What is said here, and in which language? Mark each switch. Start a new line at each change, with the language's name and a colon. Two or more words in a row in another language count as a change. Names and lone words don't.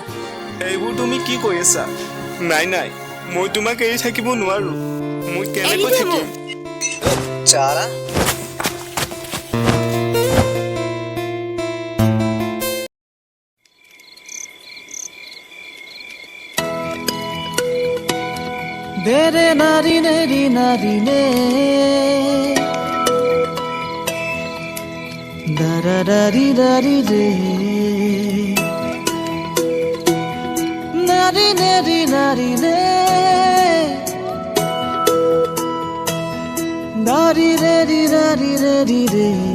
Assamese: এইবোৰ তুমি কি কৈ আছা নাই মই তোমাক এৰি থাকিব নোৱাৰো মই কেনেকৈ থাকিম চাৰা Dere nari neri nari ne da da da di re nari neri nari ne nari re